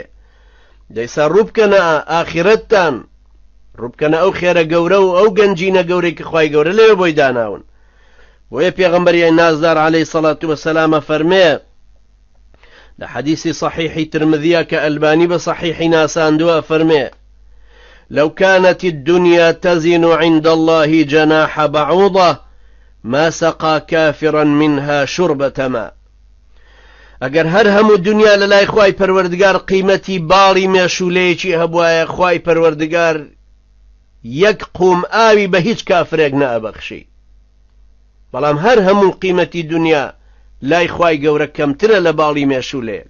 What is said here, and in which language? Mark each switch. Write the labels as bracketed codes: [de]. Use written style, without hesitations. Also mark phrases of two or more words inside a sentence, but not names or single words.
[ckb] دەیسا ڕووبکەنە ئاخرەتتان، ڕووبکەنە ئەو خێرە گەورە و ئەو گەنجینە گەورەی کە خوای گەورە لەوێ بۆی داناون. بۆیە پێغەمبەری نازدار [ar] عەلەیهی سەڵات وەسەلامە [ckb] فەرمێ لە حەدیثی صحیحی ترمذیە کە ئەلبانی بە صحیحی ناساندووە، فەرمێ [ar] لو كانت الدنيا تزن عند الله جناح بعوضة ما سقى كافرا منها شربة ماء. [ckb] ئەگەر هەر هەموو دنیا لە لای خوای پەروەردگار قیمەتی باڵی مێشولەیەکی هەبوایە، خوای پەروەردگار یەک قوم ئاوی بە هیچ کافرێک نەئەبەخشی. بەڵام هەر هەموو قیمەتی دنیا لای خوای گەورە کەمترە لە باڵی مێشولەیەک.